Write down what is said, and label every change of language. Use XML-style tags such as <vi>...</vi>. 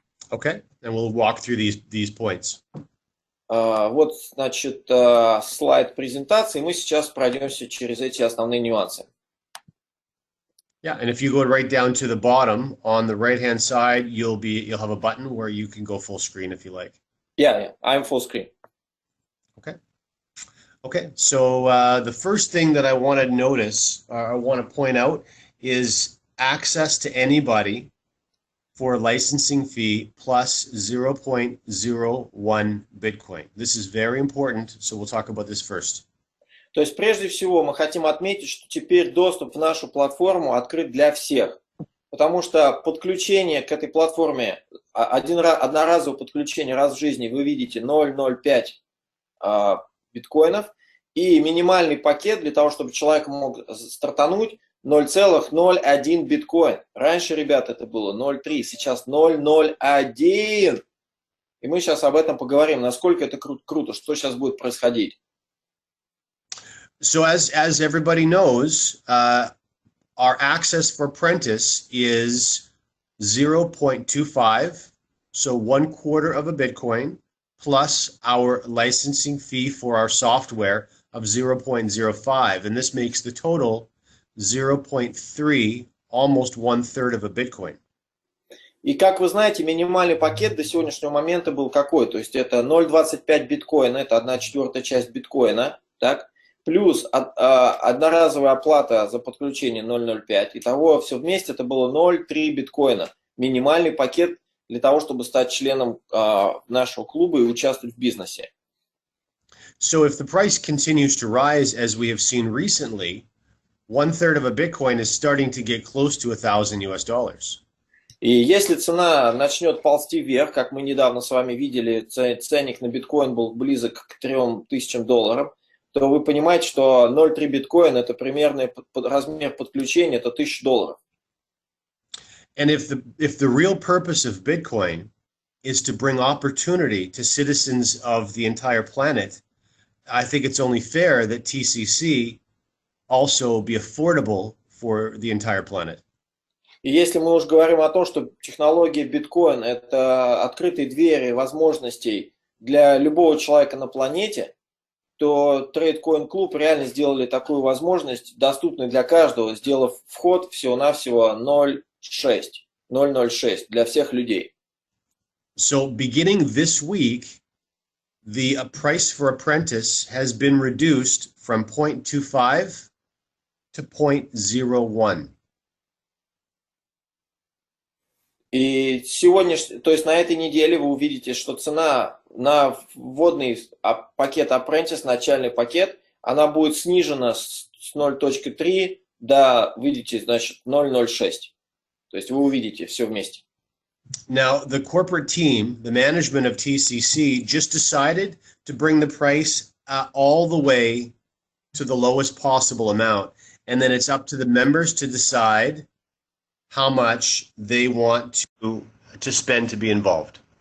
<en>Okay, and we'll walk through these points.</en> <ru>Вот, значит, слайд презентации. Мы сейчас пройдемся через эти основные нюансы.</ru> <en>Yeah, and if you go right down to the bottom on the right-hand side, you'll have a button where you can go full screen if you like. Yeah, I'm full screen. Okay. So the first thing that I want to notice, I want to point out, is access to anybody for a licensing fee plus 0.01 Bitcoin. This is very important, so we'll talk about this first.</en> <ru>То есть, прежде всего, мы хотим отметить, что теперь доступ в нашу платформу открыт для всех. Потому что подключение к этой платформе, одноразовое подключение раз в жизни, вы видите 0,05 биткоинов. И минимальный пакет для того, чтобы человек мог стартануть, 0,01 биткоин. Раньше, ребята, это было 0,3, сейчас 0,01. И мы сейчас об этом поговорим, насколько это круто, что сейчас будет происходить.</ru> <en>So as everybody knows, our access for apprentice is 0.25, so 1/4 of a Bitcoin, plus our licensing fee for our software of 0.05, and this makes the total 0.3, almost 1/3 of a Bitcoin.</en> <ru>И как вы знаете, минимальный пакет до сегодняшнего момента был какой? То есть это 0,25 биткоина, это 1/4 часть биткоина, так? Плюс одноразовая оплата за подключение 0,05. Итого все вместе это было 0,3 биткоина. Минимальный пакет для того, чтобы стать членом нашего клуба и участвовать в бизнесе.</ru> <en>So if the price continues to rise as we have seen recently, 1/3 of a Bitcoin is starting to get close to $1,000 US.</en> <ru>И если цена начнет ползти вверх, как мы недавно с вами видели, ценник на биткоин был близок к $3000, то вы понимаете, что 0,3 биткоин это примерный размер подключения, это $1000.</ru> <en>And if the real purpose of Bitcoin is to bring opportunity to citizens of the entire planet, I think it's only fair that TCC also be affordable for the entire planet.</en> <ru>И если мы уже говорим о том, что технология биткоин это открытые двери возможностей для любого человека на планете, то Trade Coin Club реально сделали такую возможность, доступную для каждого, сделав вход всего-навсего 0,06 для всех людей.</ru> <en>So beginning this week, the price for apprentice has been reduced from 0.25 to 0.01.</en> <ru>И сегодня, то есть на этой неделе вы увидите, что цена на вводный пакет Apprentice, начальный пакет, она будет снижена с 0.3 до, видите, значит, 0.06. То есть вы увидите все вместе.</ru> <en>Now, the corporate team, the management of TCC, just decided to bring the price all the way to the lowest possible amount. And then it's up to the members to decide how much they want to spend to be involved.</en>